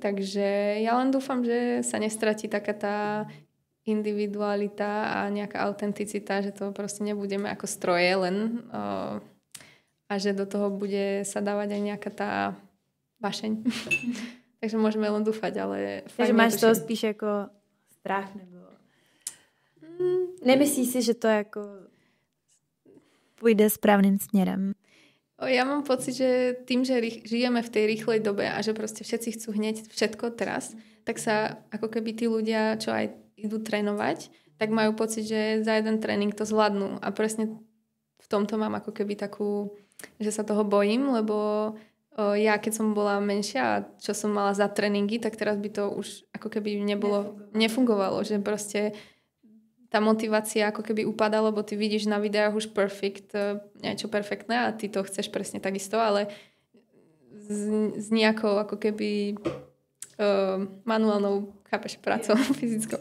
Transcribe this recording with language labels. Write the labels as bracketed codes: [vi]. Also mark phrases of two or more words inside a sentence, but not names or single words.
[sk] Takže ja len dúfam, že sa nestratí taká tá individualita a nejaká autenticita, že to proste nebudeme ako stroje len a že do toho bude sa dávať aj nejaká tá vášeň. Takže môžeme len dúfať, ale... [cs] Takže máš toho spíš jako strach, nebo... Nemyslíš si, že to jako půjde správným směrem? [sk] Ja mám pocit, že tým, že žijeme v tej rýchlej dobe a že proste všetci chcú hneď všetko teraz, tak sa ako keby tí ľudia, čo aj idú trénovať, tak majú pocit, že za jeden tréning to zvládnu. A presne v tomto mám ako keby takú, že sa toho bojím, lebo ja keď som bola menšia a čo som mala za tréningy, tak teraz by to už ako keby nefungovalo, že proste tá motivácia ako keby upadá, lebo ty vidíš na videách už niečo perfektné a ty to chceš presne takisto, ale s nejakou ako keby manuálnou, chápeš, prácou fyzickou.